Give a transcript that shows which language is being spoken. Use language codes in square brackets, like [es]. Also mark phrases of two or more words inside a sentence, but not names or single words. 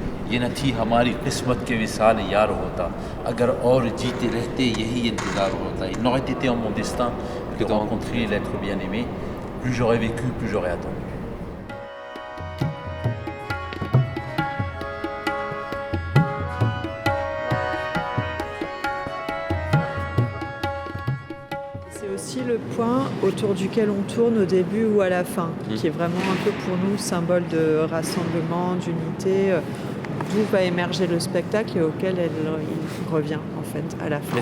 [ur] یہ نہ تھی ہماری قسمت کے وصال یار ہوتا اگر اور جیتے رہتے یہی انتظار ہوتا [fr] il n'aurait été en mon destin que de rencontrer l'être bien-aimé plus j'aurais vécu plus j'aurais attendu. C'est aussi le point autour duquel on tourne au début ou à la fin, qui est vraiment un peu pour nous symbole de rassemblement, d'unité, d'où va émerger le spectacle et auquel il revient en fait à la fin.